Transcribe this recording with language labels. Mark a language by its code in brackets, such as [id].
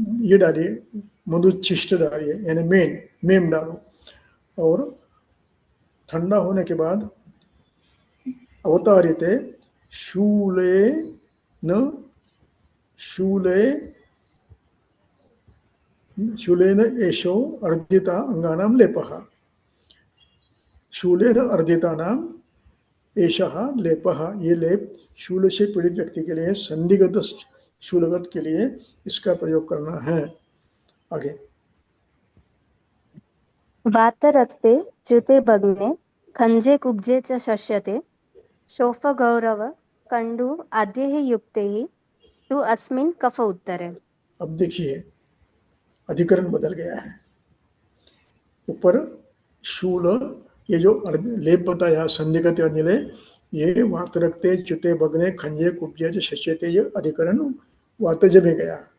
[hi] ये डालिए, मधुच्छिष्ट डालिए यानी मेम डालो, और ठंडा होने के बाद [sa] अवतारिते शूले न शूलेन एषो अर्जिता अंगानाम लेपः, शूलेन अर्जितानाम एषः लेपः, [hi] ये लेप शूल से पीड़ित व्यक्ति के लिए, संदिग्ध शूलगत के लिए इसका प्रयोग करना है। आगे [sa] वातरक्ते च्युते भग्ने खंजे कुब्जे च शस्यते शोफ गौरव कंडु आद्यैः युक्तैः तु अस्मिन् कफ उत्तरे। [hi] अब देखिए अधिकरण बदल गया है। ऊपर शूल, ये जो लेप बताया संदिग्ध अनिले, ये [sa] वातरक्ते च्युते भग्ने खंजे कुब्जे शस्यते, [hi] ये अधिकरण वातज में गया।